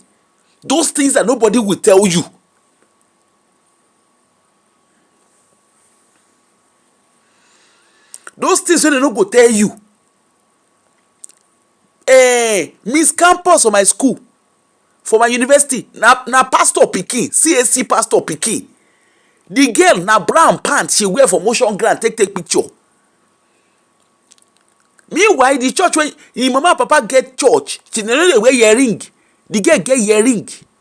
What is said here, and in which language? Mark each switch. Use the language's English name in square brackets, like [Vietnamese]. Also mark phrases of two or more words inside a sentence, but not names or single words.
[Nigerian Pidgin] Those things that nobody will tell you. Those things when they no go tell you. Miss Campus for my school, for my university, na pastor pikin, CSC pastor pikin. The girl na brown pants she wear for motion ground take picture. Meanwhile, the church when im mama and papa get church, she no dey wear earring. The girl get earring.